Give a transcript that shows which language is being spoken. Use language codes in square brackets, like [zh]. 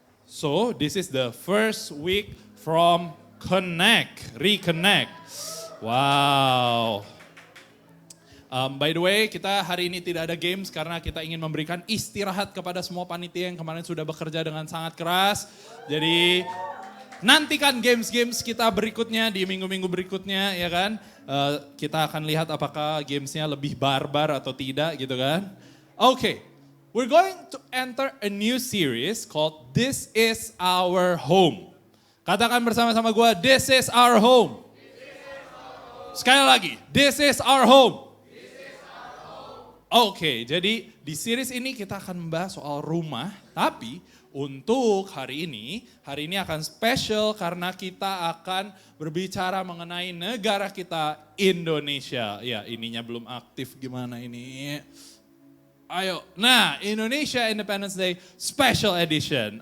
[en] So, this is the first week from Reconnect. Wow. By the way, [id] kita hari ini tidak ada games karena kita ingin memberikan istirahat kepada semua panitia yang kemarin sudah bekerja dengan sangat keras. Jadi nantikan games-games kita berikutnya di minggu-minggu berikutnya, ya kan. Kita akan lihat apakah gamesnya lebih barbar atau tidak gitu kan. [en] Oke, we're going to enter a new series called This Is Our Home. [id] Katakan bersama-sama gue, [en] This is our home. [id] Sekali lagi, [en] This is our home. [id] Oke, jadi di series ini kita akan membahas soal rumah, tapi untuk hari ini akan spesial karena kita akan berbicara mengenai negara kita, Indonesia. Ya, ininya belum aktif, gimana ini? Ayo, nah [en] Indonesia Independence Day Special Edition.